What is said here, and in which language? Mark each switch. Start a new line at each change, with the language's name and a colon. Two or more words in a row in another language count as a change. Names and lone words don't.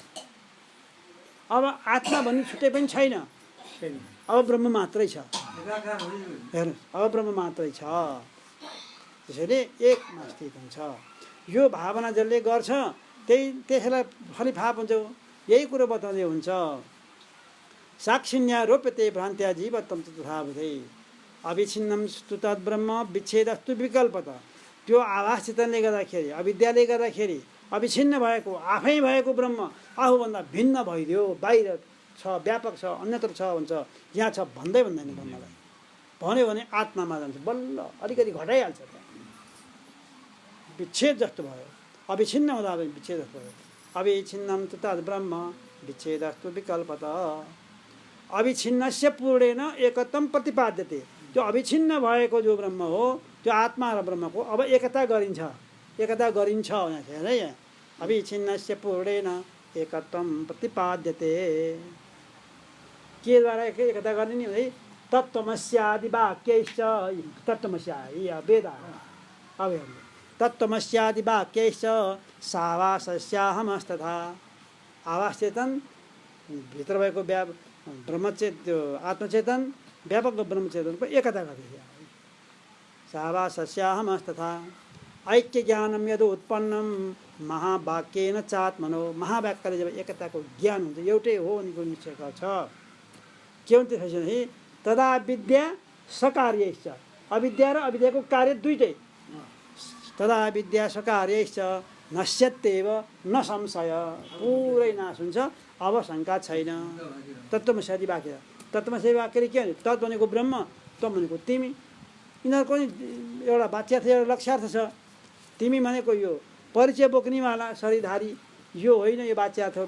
Nepali: अब आत्मा भन्ने छुट्टै पनि छैन, अब ब्रह्म मात्रै छ। हेर्नुहोस् अब ब्रह्म मात्रै छ, त्यसैले एकमा स्थित हुन्छ। यो भावना जसले गर्छ त्यसैलाई फलिफाप हुन्छ। यही कुरो बताउँदै हुन्छ,
Sanskrit: साक्षिण्या रोप्यते भ्रान्त्या जीवत्वं तथा बुधै अविच्छिन्नं स्तु तद्ब्रह्म विच्छेदस्तु विकल्पत।
Nepali: त्यो आभास चेतनले गर्दाखेरि, अविद्याले गर्दाखेरि अविच्छिन्न भएको आफै भएको ब्रह्म आफूभन्दा भिन्न भइदियो, बाहिर छ, व्यापक छ, अन्यत्र छ भन्छ, यहाँ छ भन्दै भन्दैन। ब्रह्मलाई भन्यो भने आत्मामा जान्छ, बल्ल अलिकति घटाइहाल्छ, विच्छेद जस्तो भयो। अविच्छिन्न हुँदा पनि विच्छेद जस्तो भयो।
Sanskrit: अविच्छिन्नं तु तद्ब्रह्म विच्छेदस्तु विकल्पत अविच्छिन्नस्य पूर्णेन एकत्वं प्रतिपाद्यते।
Nepali: त्यो अविच्छिन्न भएको जो ब्रह्म हो, त्यो आत्मा र ब्रह्मको अब एकता गरिन्छ, एकता गरिन्छ यहाँ।
Sanskrit: अविच्छिन्नस्य पूर्णेन एकत्वं प्रतिपाद्यते।
Nepali: के द्वारा एकता गर्ने नि है?
Sanskrit: तत्त्वमस्यादि वाक्यैश्च,
Nepali: तत्त्वमस्या वेद अब हेर्नु,
Sanskrit: तत्त्वमस्यादि वाक्यैश्च सावासस्याहमस्तथा।
Nepali: आवास चेतन भित्र भएको त्यो आत्मचेतन व्यापक ब्रह्मचेतनको एकता गरिदियो।
Sanskrit: सावासस्याहमस्तथा ऐक्य ज्ञानं यदि उत्पन्नं महावाक्येन चात्मनो।
Nepali: महावाक्यले जब एकताको ज्ञान हुन्छ, एउटै हो भने कुरो निश्चय गर्छ। के हुन्छ त्यसपछि
Sanskrit: तदा विद्या सकार्यैश्च,
Nepali: अविद्या र अविद्याको कार्य दुइटै।
Sanskrit: तदा विद्या सकार्यैश्च नश्यत्येव न संशय,
Nepali: पुरै नाश हुन्छ, अब शङ्का छैन। तत्त्वमस्यादि वाक्य, तत्त्वमस्यादि वाक्यले के भने तत् भनेको ब्रह्म, तम भनेको तिमी। यिनीहरूको नि एउटा वाच्यार्थ एउटा लक्ष्यार्थ छ। तिमी भनेको यो परिचय बोक्नेवाला शरीरधारी यो होइन, यो वाच्यार्थ हो।